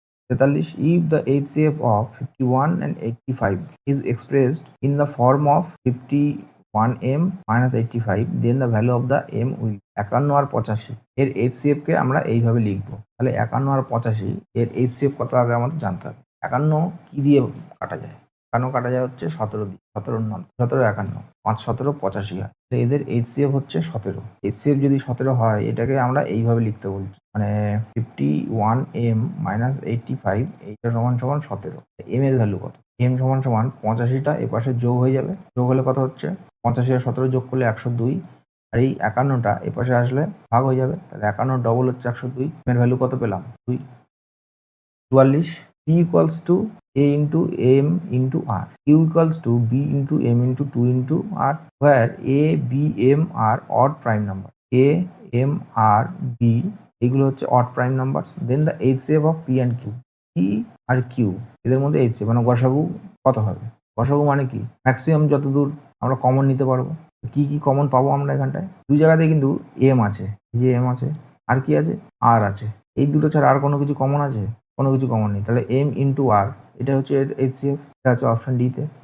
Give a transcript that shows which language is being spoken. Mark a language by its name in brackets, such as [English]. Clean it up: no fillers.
[English] 43, if the HCF of 51 and 85 is expressed in the form of 51m minus 85, then the value of the m will [Bangla] 51 আর 85 এর HCF কে আমরা এইভাবে লিখবো। তাহলে 51 আর 85 এর HCF কত আগে আমাদের জানতে হবে। 51 কি দিয়ে কাটা যায়? 51 কাটা যায় হচ্ছে 17 দিয়ে। 17 9, 17 51, 5 17 85 হয়। এদের HCF হচ্ছে 17। HCF যদি 17 হয়, এটাকে আমরা এইভাবে লিখতে বলছি, মানে 51m minus 85 এইটা সমান সমান 17। m এর ভ্যালু কত? m সমান সমান 85টা এপাশে যোগ হয়ে যাবে। যোগ হলে কত হচ্ছে? 85 আর 17 যোগ করলে 102, আর এই 51টা এপাশে আসলে ভাগ হয়ে যাবে। তাহলে 51 ডবল হচ্ছে 102। এর ভ্যালু কত পেলাম? 2। [English] 44, P equals to A into M into R, Q equals to B into M into 2 into R, where A, B, M are odd prime number. [Bangla] A, M, R, B এগুলো হচ্ছে [English] odd prime numbers. Then the HCF of P and Q. [Bangla] P আর Q এদের মধ্যে HCF মানে গসাগু কত হবে? গসাগু মানে কি? ম্যাক্সিমাম যতদূর আমরা কমন নিতে পারবো। কি কি কমন পাবো আমরা এখানটায়? দুই জায়গাতে কিন্তু M আছে, এই যে M আছে, আর কি আছে? R আছে। এই দুটো ছাড়া আর কোনো কিছু কমন আছে? কোনো কিছু কমন নেই। তাহলে M ইন্টু R এটা হচ্ছে এর HCF, এটা আছে অপশন ডিতে।